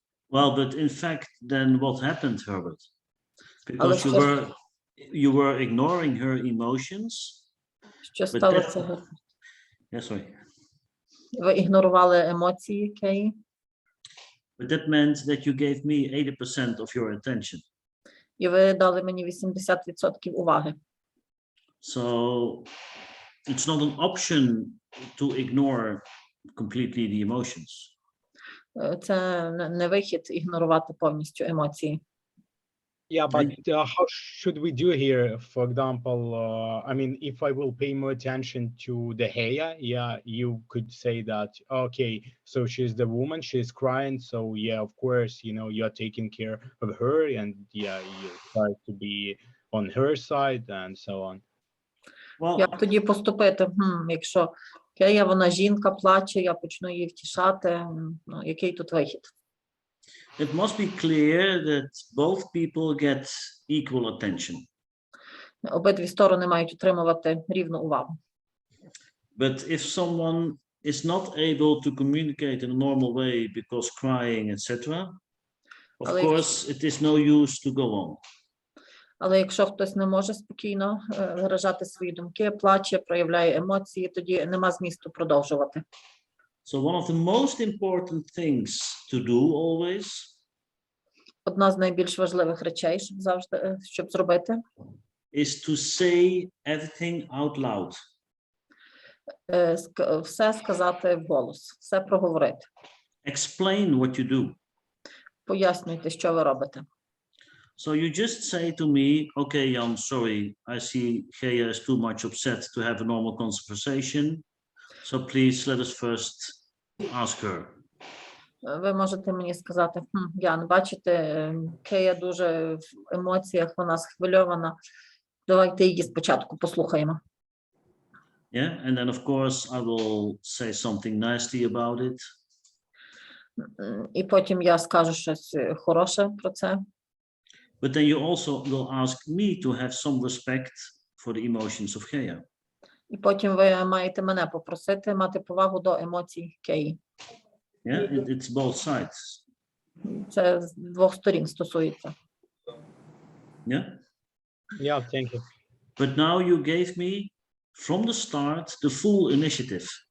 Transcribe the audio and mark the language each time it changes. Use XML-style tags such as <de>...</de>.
<en>Well, but in fact, then what happened, Herbert? Because you were ignoring her emotions.</en> <uk>Що сталося?</uk> <en>Yeah, sorry.</en> <uk>Ви ігнорували емоції Кеї.</uk> <en>But that meant that you gave me 80% of your attention.</en> <uk>І ви дали мені 80% уваги.</uk> <en>So it's not an option to ignore completely the emotions.</en> <uk>Це не вихід ігнорувати повністю емоції.</uk> <en>Yeah, but how should we do here? For example, I mean, if I will pay more attention to the Heya, yeah, you could say that, okay, so she's the woman, she's crying, so yeah, of course, you know, you're taking care of her, and yeah, you try to be on her side, and so on. Well,</en> <uk>Як тоді поступити? Якщо Кея, вона жінка, плаче, я почну її втішати, ну, який тут вихід?</uk> <en>It must be clear that both people get equal attention.</en> <uk>Обидві сторони мають отримувати рівну увагу.</uk> <en>But if someone is not able to communicate in a normal way because crying, etc., of course, it is no use to go on.</en> <uk>Але якщо хтось не може спокійно виражати свої думки, плаче, проявляє емоції, тоді нема змісту продовжувати.</uk> <en>So one of the most important things to do always</en> <uk>Одна з найбільш важливих речей, щоб зробити,</uk> <en>is to say everything out loud.</en> <uk>Все сказати вголос, все проговорити.</uk> <en>Explain what you do.</en> <uk>Пояснюйте, що ви робите.</uk> <en>So you just say to me, okay, Jan, sorry, I see Geya is too much upset to have a normal conversation. So please let us first ask her.</en> <uk>Ви можете мені сказати, Ян, бачите, Кея дуже в емоціях, вона схвильована. Давайте її спочатку послухаємо.</uk> <en>Yeah, and then of course I will say something nasty about it.</en> <uk>І потім я скажу щось хороше про це.</uk> <en>But then you also will ask me to have some respect for the emotions of Gea.</en> <uk>І потім ви маєте мене попросити мати повагу до емоцій Кеї.</uk> <en>Yeah, it's both sides.</en> <uk>Це з двох сторін стосується.</uk> <en>Yeah. Yeah, thank you. But now you gave me from the start the full initiative.</en>